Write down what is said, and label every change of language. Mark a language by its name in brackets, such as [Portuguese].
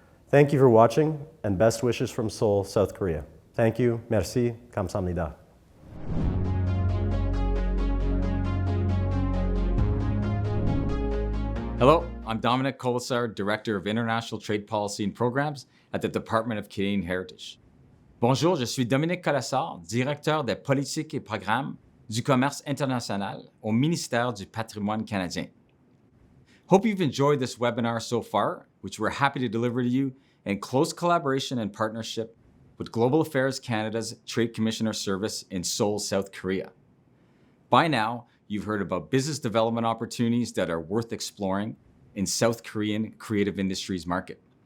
[English] Thank you for watching, and best wishes from Seoul, South Korea. Thank you. [French] Merci. [Korean] 감사합니다. [English] Hello, I'm Dominic Colasar, Director of International Trade Policy and Programs at the Department of Canadian Heritage. [French] Bonjour, je suis Dominique Colasar, Directeur des politiques et programmes du commerce international au ministère du Patrimoine canadien. [English] Hope you've enjoyed this webinar so far, which we're happy to deliver to you in close collaboration and partnership with Global Affairs Canada's Trade Commissioner Service in Seoul, South Korea. By now, you've heard about business development opportunities that are worth exploring in South Korean creative industries market.